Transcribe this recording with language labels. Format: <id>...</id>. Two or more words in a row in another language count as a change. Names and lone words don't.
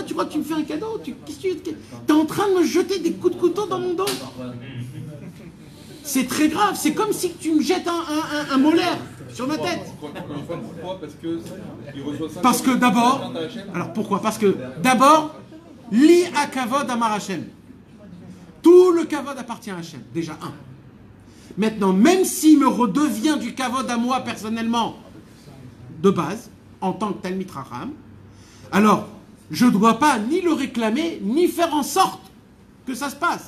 <fr>Tu crois que tu me fais un cadeau? T'es en train de me jeter des coups de couteau dans mon dos? C'est très grave. C'est comme si tu me jettes un molaire sur ma tête. Pourquoi? Parce que d'abord... Alors pourquoi? Parce que d'abord,</fr> <he>לי הכבוד אמר השם.</he> <fr>Tout le kavod appartient à Hashem. Déjà, un. Maintenant, même s'il me redevient du kavod à moi personnellement, de base, en tant que</fr> <he>תלמיד חכם,</he> <fr>alors, je ne dois pas ni le réclamer, ni faire en sorte que ça se passe.</fr>